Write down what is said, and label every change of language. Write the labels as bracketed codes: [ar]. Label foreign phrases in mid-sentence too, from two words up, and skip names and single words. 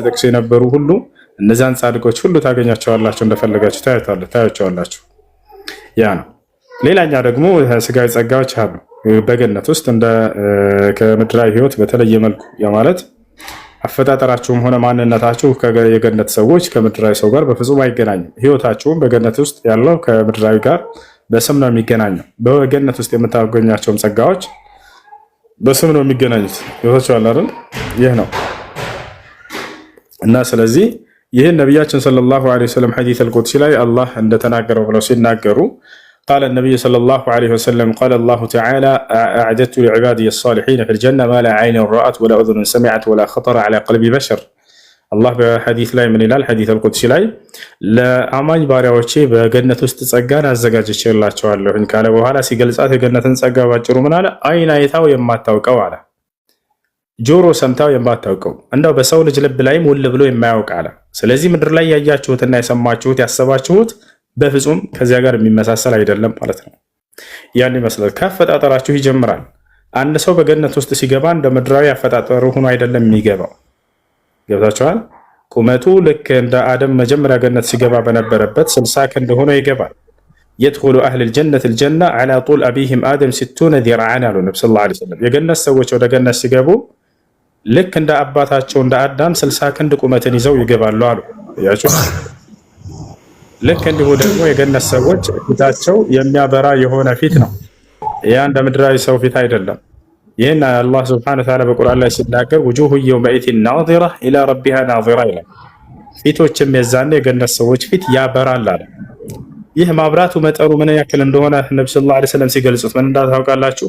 [am] ተጠቅሰው የነበሩ ሁሉ እነዛን ጻድቆች ሁሉ ታገኛቸዋላችሁ፣ እንደፈለጋችሁ ታያቸዋላችሁ። ያ ነው። ሌላኛ ደግሞ ስጋዊ ጸጋዎች አሉ በገነት ውስጥ እንደ ከምድራዊ ህይወት በተለየ መልኩ ያ ማለት አፈጣጠራችሁም ሆነ ማንነታችሁ የገነት ሰዎች ከምድራዊ ሰው ጋር በፍጹም አይገናኝም። ህይወታችሁም በገነት ውስጥ ያለው ከምድራዊ ጋር በስም ነው የሚገናኘው። በገነት ውስጥ የምታገኛቸውም ጸጋዎች በስም ነው የሚገናኙት። ይወታችኋል አይደል? ይህ ነው እና ስለዚህ ይህን ነቢያችን [ar] صلى الله عليه وسلم حديث القدسي [am] ላይ አላህ እንደተናገረው ብለው ሲናገሩ [ar] قال النبي صلى الله عليه وسلم قال الله تعالى أعددت لعبادي الصالحين في الجنة ما لا عين رأت ولا أذن سمعت ولا خطر على قلب بشر الله بحديث لا من الهلال حديث القدس لا [am] ለአማኝ ባሪያዎቼ በገነት ውስጥ ጸጋን አዘጋጅቼላቸዋለሁ ካለ በኋላ ሲገልጻት የገነትን ጸጋ ባጭሩ ምን አለ? አይን አይታው የማታውቀው አለ፣ ጆሮ ሰምታው የማታውቀው እንደው በሰው ልጅ ልብ ላይ ሙሉ ብሎ የማያውቅ አለ። ስለዚህ ምድር ላይ ያያችሁትና የሰማችሁት ያሰባችሁት በፍጹም ከዚያ ጋር የሚመሳሰል አይደለም ማለት ነው። ያን ይመስላል። ከአፈጣጠራችሁ ይጀምራል። አንድ ሰው በገነት ውስጥ ሲገባ እንደ ምድራዊ አፈጣጠሩ ሆኖ አይደለም የሚገባው። ገብታችኋል? ቁመቱ ልክ እንደ አደም መጀመሪያ ገነት ሲገባ በነበረበት 60 ክንድ ሆኖ ይገባል። [ar] يدخل أهل الجنة الجنة على طول أبيهم آدم 60 ذراعا [am] አሉ ነብዩ [ar] صلى الله عليه وسلم። [am] የገነት ሰዎች ወደ ገነት ሲገቡ ልክ እንደ አባታቸው እንደ አዳም 60 ክንድ ቁመትን ይዘው ይገባሉ አሉ። ያችሁ ልክ እንዲሁ ደግሞ የገነት ሰዎች ፊታቸው የሚያበራ የሆነ ፊት ነው። ያ እንደ ምድራዊ ሰው ፊት አይደለም። ይህን አላህ [ar] سبحانه وتعالى [am] በቁርአን ላይ ሲናገር [ar] وجوه يومئذ ناضرة إلى ربها ناظرة [am] ይላል። ፊቶችም የዛኔ የገነት ሰዎች ፊት ያበራል አለ። ይህ ማብራቱ መጠኑ ምን ያክል እንደሆነ ነብዩ [ar] صلى الله عليه وسلم [am] ሲገልጹት ምን እንዳታውቃላችሁ?